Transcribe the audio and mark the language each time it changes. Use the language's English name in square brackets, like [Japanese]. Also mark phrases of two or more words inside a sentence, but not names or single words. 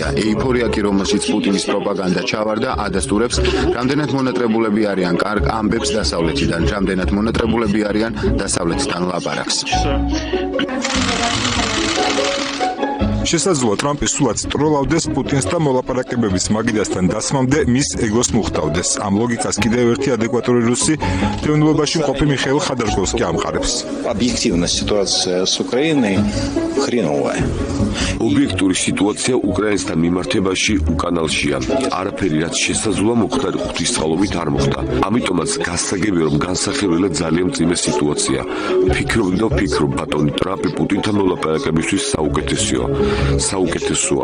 [Georgian] ეიფორია კი, რომელშიც პუტინის პროპაგანდა ჩავარდა, ადასტურებს, რამდენად მონატრებულები არიან კარგ ამბებს დასავლეთიდან, რამდენად მონატრებულები არიან დასავლეთიდან ლაპარაკს. შესაძლოა ტრამპი სულაც ტროლავდეს პუტინს და მოლაპარაკებების მაგიდასთან დასმამდე მის ეგოს მუხტავდეს. ამ ლოგიკას კიდევ ერთი ადეკვატური რუსი დევნილობაში მყოფი მიხეილ ხადარკოვსკი ამყარებს. [Russian] Объективно ситуация с Украиной хреновая. [Georgian] ობიექტური სიტუაცია უკრაინასთან მიმართებაში უკანალშია. არაფერი რაც შესაძლოა მოხდა ღვთისმსხალობით არ მოხდა. ამიტომაც გასაგებია რომ განსახილველად ძალიან მძიმე სიტუაცია. ვფიქრობ ბატონი ტრამპი პუტინთან მოლაპარაკებისთვის საუკეთესოა.